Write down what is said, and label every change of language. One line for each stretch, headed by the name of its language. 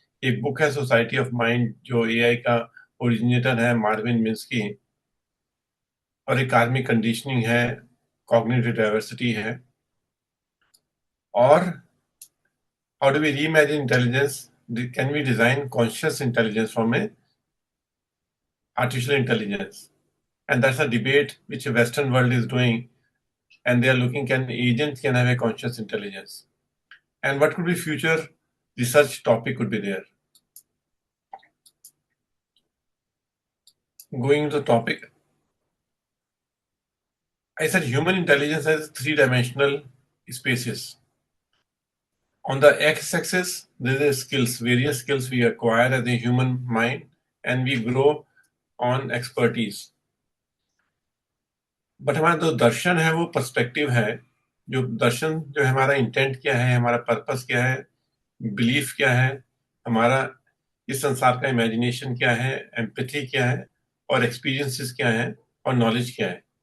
Hindi: एक बुक है society of mind, जो एआई का ओरिजिनेटर है मार्विन मिन्स्की, और एक कार्मिक कंडीशनिंग है, कॉग्निटिव डाइवर्सिटी है।
English: और how do we reimagine intelligence, can we design conscious intelligence from a artificial intelligence? And that's a debate which the Western world is doing, and they are looking can agents can have a conscious intelligence. and what could be future research topic could be there. Going into the topic, I said human intelligence has three-dimensional spaces. On the x-axis, there are skills, various skills we acquire as a human mind, and we grow on expertise.
Hindi: But हमारा जो दर्शन है वो perspective है, जो दर्शन जो है हमारा intent क्या है, हमारा पर्पस क्या है, बिलीफ क्या है, हमारा इस संसार का इमेजिनेशन क्या है, एम्पैथी क्या है, और एक्सपीरियंसेस क्या है, और नॉलेज क्या है.